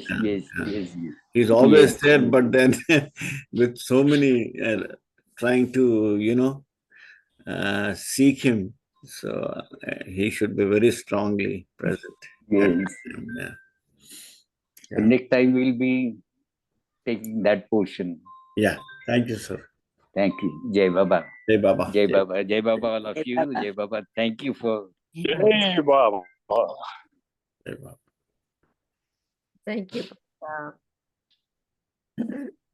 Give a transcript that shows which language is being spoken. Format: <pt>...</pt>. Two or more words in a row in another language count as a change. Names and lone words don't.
<en>He's always there, but then with so many trying to, seek him, so he should be very strongly present. Yes. Yeah. So next time we'll be taking that portion. Yeah. Thank you, sir. Thank you.</en> <hi>Jai Baba. Jai Baba. Jai Baba. Jai Baba,</hi> <en>all of you.</en> <hi>Jai Baba.</hi> <en>Thank you for.</en> <hi>Jai Baba. Jai Baba.</hi> <en>Thank you.</en>